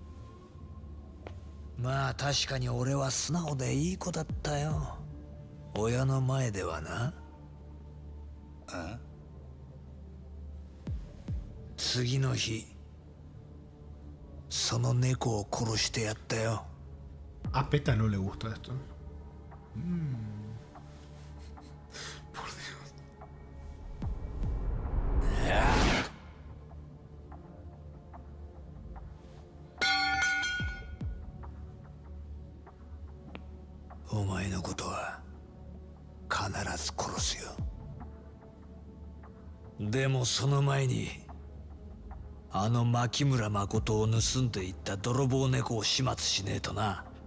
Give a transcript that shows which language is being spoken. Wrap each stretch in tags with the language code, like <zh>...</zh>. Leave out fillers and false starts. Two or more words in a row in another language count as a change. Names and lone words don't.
<ja>まあ確かに俺は素直でいい子だったよ。親の前ではな。あ？次の日その猫を殺してやったよ。</ja> <es>A Peta no le gusta esto. Por Dios.</es> <ja>お前のことは必ず殺すよ。でもその前にあの牧村誠を盗んでいった泥棒猫を始末しねえとな。</ja>